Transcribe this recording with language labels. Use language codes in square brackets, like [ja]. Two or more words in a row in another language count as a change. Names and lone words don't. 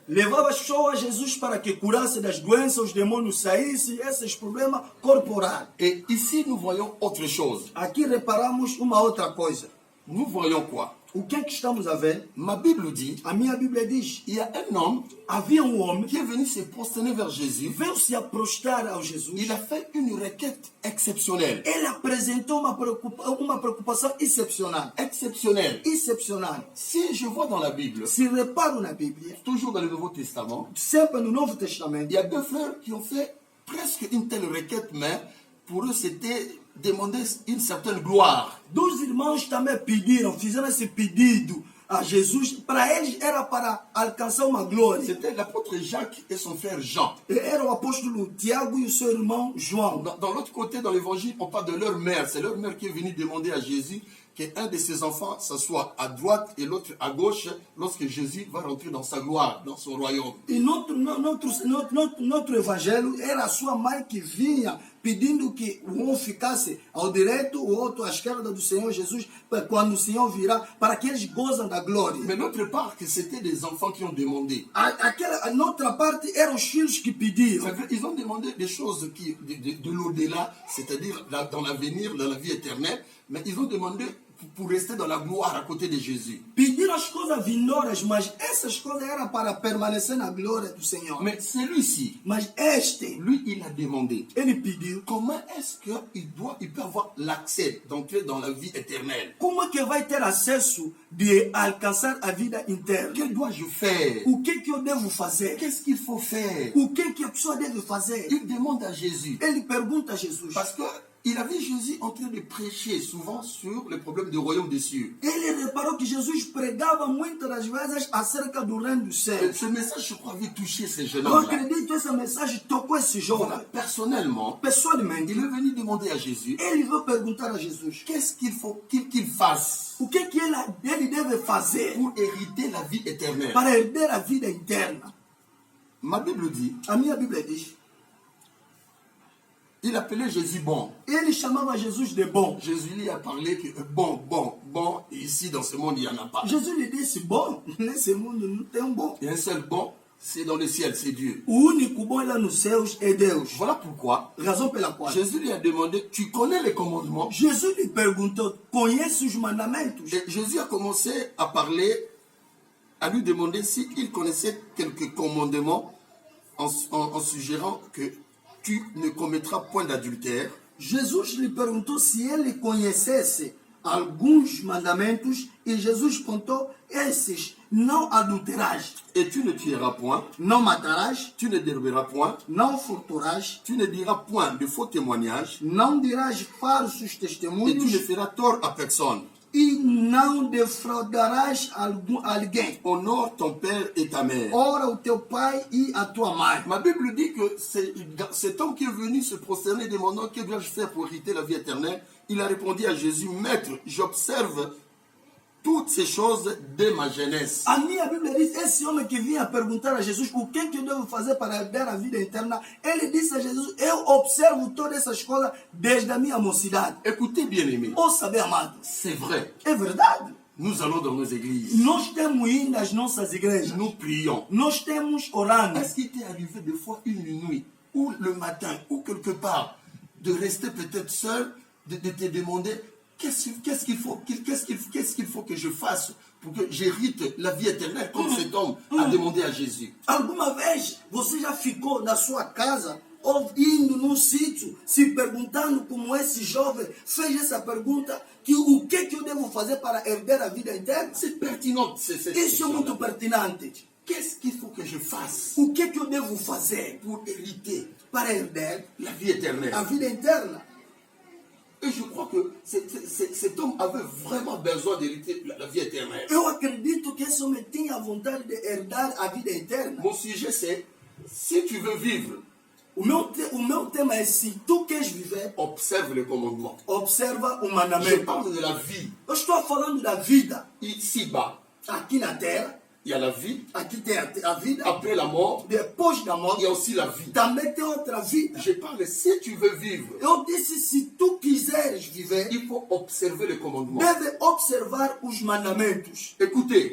[pt] Levava as pessoas a Jesus para que curasse das doenças, os demônios saíssem, esses problemas corporais. [fr] Et ici, nous voyons autre chose. [pt] Aqui reparamos uma outra coisa. [fr] Nous voyons quoi? [pt] O que é que estamos a ver? [fr] Ma Bible dit, [pt] A minha Bíblia diz, [fr] il y a un homme [pt] havia um homem [fr] qui est venu se prosterner vers Jésus. [pt] veio se aprostar ao Jesus. [fr] Il a fait une requête exceptionnelle. [pt] Ele apresentou uma preocupação excepcional. [fr] Exceptionnelle. [pt] Excepcional. [fr] Si je vois dans la Bible, [pt] Se reparo na Bíblia, [fr] toujours dans le Nouveau Testament, [pt] sempre no Novo [fr] il [pt] Testamento, [fr] y a deux frères qui ont fait presque une telle requête, mais pour eux, c'était demander une certaine gloire. [pt] dois irmãos também pediram, fizeram esse pedido a Jesus. Para eles era para alcançar uma glória. [fr] C'était l'apôtre Jacques et son frère Jean. [pt] Era o apóstolo Tiago e o seu irmão João. [fr] Dans l'autre côté, dans l'évangile, on parle de leur mère. C'est leur mère qui est venue demander à Jésus qu'un de ses enfants s'assoie à droite et l'autre à gauche lorsque Jésus va rentrer dans sa gloire, dans son royaume. [pt] E noutro evangelho era a sua mãe que vinha pedindo que um ficasse ao direito, o outro à esquerda do Senhor Jesus, quando o Senhor virá, para que eles gozem da glória. [fr] Mais l'autre part, que c'était des enfants qui ont demandé. [pt] A noutra parte eram os filhos que pediram. [fr] Ils ont demandé des choses de l'au-delà, c'est-à-dire dans l'avenir, dans la vie éternelle, mais ils ont demandé pour rester dans la gloire à côté de Jésus. [pt] Pediram as coisas vindouras, mas essas coisas eram para permanecer na glória do Senhor. [fr] Mais celui-ci, [pt] Mas este, [fr] lui, il a demandé [pt] ele pediu, [fr] comment est-ce qu'il peut avoir l'accès d'entrer dans la vie éternelle. [pt] como é que vai ter acesso de alcançar a vida interna? [fr] Que dois-je faire? [pt] O que eu devo fazer? [fr] Qu'est-ce qu'il faut faire? [pt] O que a pessoa deve fazer? [fr] Il demande à Jésus. [pt] Ele pergunta a Jesus. [fr] Parce qu'il a vu Jésus en train de prêcher souvent sur les problèmes du royaume des cieux. [pt] Ele reparou que Jesus pregava muitas das vezes acerca do reino do céu. [fr] Et ce message, je crois, avait touché ces jeunes [pt] Eu [fr] hommes-là. [pt] acredito que essa mensagem tocou esse [fr] Voilà, [pt] jovem. [fr] personnellement, [pt] Pessoalmente, [fr] il est venu demander à Jésus [pt] ele veio perguntar a Jesus [fr] qu'est-ce qu'il faut qu'il fasse [pt] o que ele deve fazer [fr] pour hériter la vie éternelle. [pt] para herder a vida interna. [fr] Ma Bible dit, [pt] A minha Bíblia diz, [fr] il appelait Jésus bon. [pt] ele chamava Jesus de bom. [fr] Jésus lui a parlé que bon, et ici dans ce monde, il n'y en a pas. [pt] Jesus lhe disse, bom, nesse mundo não tem um bom. [fr] Il y a un seul bon, c'est dans le ciel, c'est Dieu. [pt] O único bom lá nos céus é Deus. [fr] Voilà pourquoi [pt] Razão pela qual [fr] Jésus lui a demandé, tu connais les commandements? [pt] Jesus lhe perguntou, conhece os mandamentos? [fr] Et Jésus a commencé à parler, à lui demander s'il connaissait quelques commandements en suggérant que tu ne commettras point d'adultère. [pt] Jesus lhe perguntou se ele conhecesse alguns mandamentos e Jesus contou esses: não adulterarás, [fr] Et tu ne tueras point, [pt] não matarás, [fr] tu ne déroberas point, [pt] não furtarás, [fr] tu ne diras point de faux témoignages, [pt] não dirás falsos [fr] et tu ne [pt] testemunhos [fr] feras tort à personne. [pt] e não defraudarás alguém. [fr] Honore ton père et ta mère. [pt] Ora o teu pai e a tua mãe. [fr] Ma Bible dit que cet homme qui est venu se prosterner demandant que dois-je faire pour hériter la vie éternelle, il a répondu à Jésus, Maître, j'observe toutes ces choses dès ma jeunesse. [pt] A minha Bíblia diz, esse homem que vinha perguntar a Jesus o que eu devo fazer para herdar a vida eterna, ele disse a Jesus, eu observo todas essas coisas desde a minha mocidade. [fr] Écoutez, bien-aimés, [pt] Ouça bem, amado, [fr] c'est vrai. [pt] é verdade. [fr] Nous allons dans nos églises. [pt] Nós temos indo às nossas igrejas. [fr] Nous prions. [pt] Nós temos orando. [fr] Est-ce qu'il t'est arrivé des fois une nuit, ou le matin, ou quelque part, de rester peut-être seul, de te demander qu'est-ce qu'il faut que je fasse pour que j'hérite la vie éternelle comme cet homme a demandé à Jésus? [pt] Alguma vez você já ficou na sua casa ou indo num sítio se perguntando como esse jovem fez essa pergunta, que o que eu devo fazer para herdar a vida eterna? [fr] C'est pertinent. [pt] Isso é muito pertinente. [fr] Qu'est-ce qu'il faut que je fasse [pt] O que eu devo fazer [fr] pour hériter [pt] para herdar [fr] la vie éternelle? [pt] a vida eterna? [fr] Et je crois que cet homme avait vraiment besoin d'hériter la vie éternelle. [pt] Eu acredito que esse homem tinha vontade de herdar a vida eterna. [fr] Mon sujet, c'est si tu veux vivre, [pt] O meu tema é: se tu queres viver, [fr] observe les commandements. [pt] observa o [fr] Je [pt] mandamento. [fr] parle de la vie [pt] Eu estou falando da vida [fr] ici-bas. [pt] aqui na terra. [fr] il y a la vie. [pt] aqui tem a vida, [fr] Après la mort, [pt] depois da [fr] il y [pt] morte, [fr] a aussi la vie. [pt] também tem outra vida. [fr] Je parle, si tu veux vivre, [pt] Eu disse, se tu quiseres viver, [fr] il faut observer les commandements. [pt] deve observar os mandamentos. [fr] Écoutez,